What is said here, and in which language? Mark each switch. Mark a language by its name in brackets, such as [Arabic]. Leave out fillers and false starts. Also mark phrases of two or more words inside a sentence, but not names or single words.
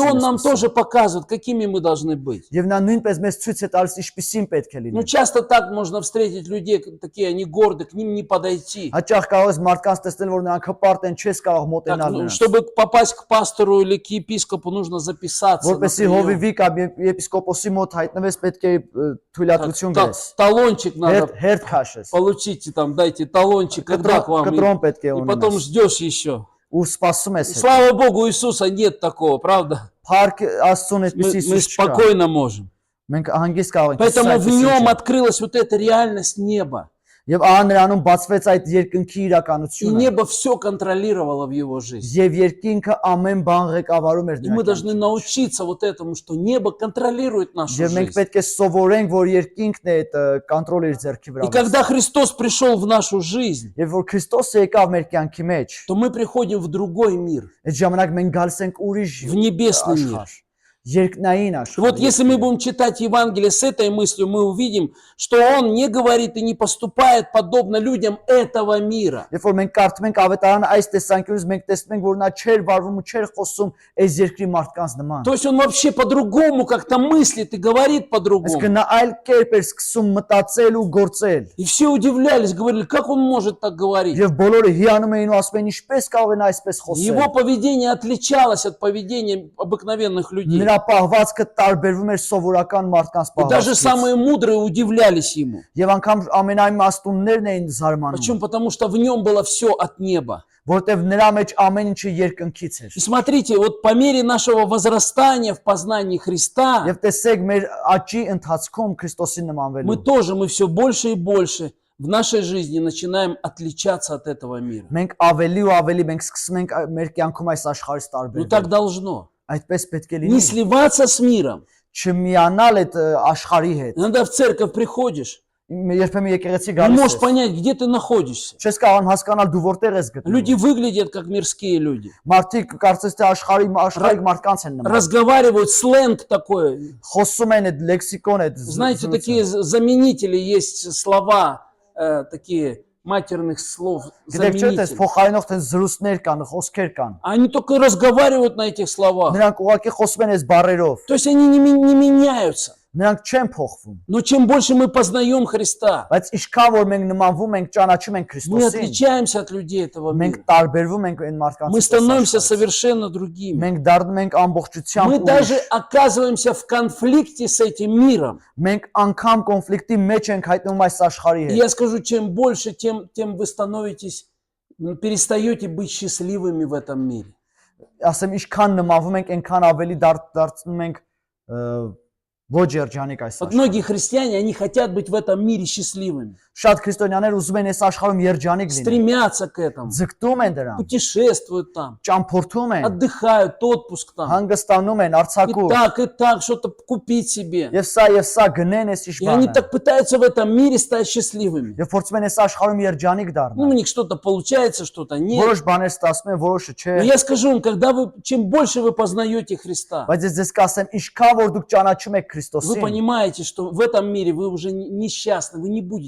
[Russian] он нам [Armenian] մեջ։ [Russian] тоже показывает, какими мы должны быть. [Armenian] Եվ նա նույնպես մեզ ցույց է տալիս ինչպիսին պետք է [Russian] Ну, [Armenian] լինել։ [Russian] часто так можно встретить людей, такие они горды, к ним не подойти. [Armenian] Հաճախ կարող ես մարդկանց տեսնել, որ նրանք հպարտ են, չես կարող [Russian] Так, [Armenian] մոտենալ [Russian] ну, [Armenian] նրանց։ [Russian] чтобы попасть к пастору или к епископу, нужно записаться. на [Armenian] Որպեսի [Russian] прием. [Armenian] հովիվի կամ եպիսկոպոսի մոտ հայտնվես, պետք է թույլատրություն [Russian] Так, [Armenian] գրես։ [Russian] талончик надо [Armenian] Հերթ քաշես։ [Russian] получите, там, дайте талончик, когда к вам. [Armenian] Կտրոն պետք է [Russian] И потом [Armenian] ունենաս։ [Russian] ждешь еще. [Armenian] Ու սպասում ես։ հետ։ [Russian] Слава Богу, у Иисуса нет такого, правда? [Armenian] Փառք Աստծուն [Russian] Мы, [Armenian] այդպեսի [Russian] мы [Armenian] Հիսուս չկա։ [Russian] спокойно можем. [Armenian] Մենք հանգիստ կարող ենք։ [Russian] Поэтому в нем открылась вот эта реальность неба. [Armenian] Եվ ահա նրանում բացվեց այդ երկնքի [Russian] И [Armenian] իրականությունը։ [Russian] небо все контролировало в его жизни. [Armenian] Եվ երկինքը ամեն բան ղեկավարում էր [Russian] И мы [Armenian] նրա [Russian] должны [Armenian] կյանքում։ [Russian] научиться вот этому, что небо контролирует нашу [Armenian] Եվ մենք [Russian] жизнь. [Armenian] պետք է սովորենք, որ երկինքն է այդ կոնտրոլը իր ձեռքի վրա։ [Russian] И когда Христос пришел в нашу жизнь, [Armenian] Եվ որ Քրիստոսը եկավ մեր կյանքի մեջ, [Russian] то мы приходим в другой мир, [Armenian] այդ ժամանակ մենք գալիս ենք ուրիշ [Russian] в небесный мир. [Armenian] աշխարհ, երկնային [Russian] И вот [Armenian] աշխարհ։ [Russian] если мы будем читать Евангелие с этой мыслью, мы увидим, что Он не говорит и не поступает подобно людям этого мира. [Armenian] Երբ որ մենք կարդում ենք ավետարանը այս տեսանկյունից, մենք տեսնում ենք, որ նա չէր վարվում ու չէր խոսում այս երկրի մարդկանց նման։ [Russian] То есть Он вообще по-другому как-то мыслит и говорит [Armenian] Այսինքն [Russian] по-другому. [Armenian] նա այլ кերպ էր սկսում մտածել ու գործել։ [Russian] И все удивлялись, говорили, как Он может так говорить. [Armenian] Եվ բոլորը հիանում էին ու ասում էին, ինչպես կարող են այսպես խոսել։ [Russian] Его поведение отличалось от поведения обыкновенных людей. [Armenian] Նրա պահվածքը տարբերվում էր սովորական մարդկանց [Russian] И даже [Armenian] պահվածքից։ [Russian] самые мудрые удивлялись Ему. [Armenian] Եվ անգամ ամենաիմաստուններն էին զարմանում, [Russian] Почему? Потому что в Нем было все от неба. [Armenian] որտեվ нրա մեջ ամեն ինչը երկնքից էր։ [Russian] И смотрите, вот по мере нашего возрастания в познании Христа, [Armenian] Եվ տեսեք մեր աճի ընթացքում Քրիստոսին [Russian] мы [Armenian] նմանվելու։ [Russian] мы все больше и больше в нашей жизни начинаем отличаться от этого мира. [Armenian] Մենք ավելի ու ավելի մենք սկսում ենք մեր կյանքում այս աշխարհից [Russian] Ну так [Armenian] տարբերվել։ [Russian] должно. [Armenian] Այդպես պետք է [Russian] Не [Armenian] լինի։ [Russian] сливаться с миром. [Armenian] Չմիանալ այդ աշխարհի հետ։ [Russian] Иногда в церковь приходишь, [Armenian] Երբեմն եկեղեցի [Russian] не [Armenian] գալիս [Russian] можешь [Armenian] ես։ [Russian] понять, где ты находишься. [Armenian] Չես կարող հասկանալ դու որտեղ ես [Russian] Люди [Armenian] գտնվում։ [Russian] выглядят как мирские люди. [Armenian] Մարդիկ կարծես թե աշխարհի մարդկանց են նման։ [Russian] Разговаривают сленг такой. [Armenian] Խոսում են այդ լեքսիկոն այդ [Russian] Знаете, такие заменители есть слова, такие матерных слов. [Armenian] Գիտեք չէ՞ թե [Russian] Заменители. [Armenian] փոխարինող թե զրույցներ կան, խոսքեր կան։ [Russian] Они только разговаривают на этих словах. [Armenian] Նրանք ուղղակի խոսում են այս բառերով։ [Russian] То есть они не меняются. [Armenian] Նրանք չեն փոխվում, [Russian] Но чем больше мы познаем Христа, [Armenian] բայց ինչքան որ մենք նմանվում ենք, ճանաչում ենք [Russian] мы [Armenian] Քրիստոսին, [Russian] отличаемся от людей этого [Armenian] մենք [Russian] мира. [Armenian] տարբերվում ենք այն [Russian] Мы [Armenian] մարդկանցից, [Russian] становимся совершенно другими. [Armenian] մենք դառնում ենք ամբողջությամբ [Russian] Мы [Armenian] ուրիշ, [Russian] даже оказываемся в конфликте с этим миром. [Armenian] մենք անգամ կոնֆլիկտի մեջ ենք հայտնվում այս աշխարհի [Russian] И [Armenian] հետ։ [Russian] я скажу, чем больше, тем вы становитесь, перестаете быть счастливыми в этом мире. [Armenian] Ասեմ ինչքան նմանվում ենք, այնքան ավելի դարձնում ենք ոչ երջանիկ այս [Russian] Вот [Armenian] աշխարհում։ [Russian] многие христиане, они хотят быть в этом мире счастливыми, [Armenian] Շատ քրիստոնյաներ ուզում են այս աշխարհում երջանիկ լինել, [Russian] стремятся к этому, [Armenian] ձգտում են դրան, [Russian] путешествуют там, [Armenian] ճամփորդում են, [Russian] отдыхают, отпуск там, [Armenian] հանգստանում են, արձակում, [Russian] и так, что-то купить себе. [Armenian] եւ սա գնեն այս [Russian] И они [Armenian] իշբանը, [Russian] так пытаются в этом мире стать счастливыми. [Armenian] եւ փորձում են այս աշխարհում երջանիկ [Russian] Ну, [Armenian] դառնալ։ [Russian] у них что-то получается, что-то нет. [Armenian] Որոշ բաներ ստացվում են, որոշը չէ, [Russian] Но я скажу вам, чем больше вы познаете Христа, [Armenian] բայց ես ձեզ կասեմ, ինչքան որ дուք ճանաչում եք [Russian] вы [Armenian] Քրիստոսին, [Russian] понимаете, что в этом мире вы уже несчастны, вы не будете